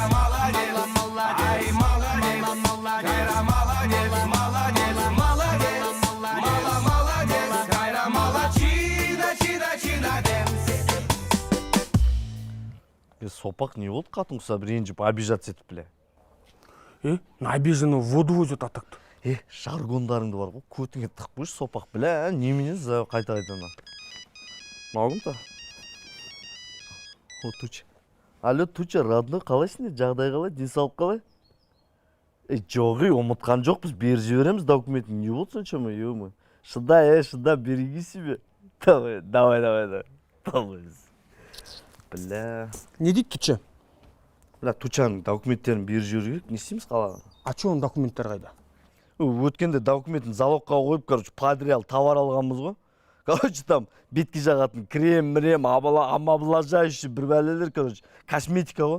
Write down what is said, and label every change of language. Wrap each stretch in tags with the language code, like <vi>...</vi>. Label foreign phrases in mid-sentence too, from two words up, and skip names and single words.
<ru>молодец, ай молодец, Кайра молодец, молодец, молодец, молодец, Кайра молодчина, чина дэнс.</ru> <kk>Сопақ не болды қатын құсап ренжіп обижаться етіп біле.</kk> <ru>На обиженного воду возят атақты.</ru> <kk>Жаргондарыңды бар ғой, көтіңе тық қойшы сопақ біле, немене қайта-қайтана. Мағым-та? О, Туча. Алло, Туча, родной, қалайсың, жағдай қалай, денсаулық қалай? Жоғы, ұмытқан жоқпыз, беріп жібереміз документін. Не болды сонша ма, ё-мо? Шыда,</kk> <ru>береги себе. Давай. Бля.</ru> <kk>Не дейді Туча? Бля, Тучаның документтерін беріп жіберіп, не істейміз қалаған?</kk> <ru>А че</ru> <kk>оның документтер қайда? Өткенде документін залогқа қойып, короче, подряд товар алғанбыз ғой.</kk> <ru>Короче, там</ru> <kk>бетке жағатын крем, омоблажающий бір бәлелер, короче, косметика ғой.</kk>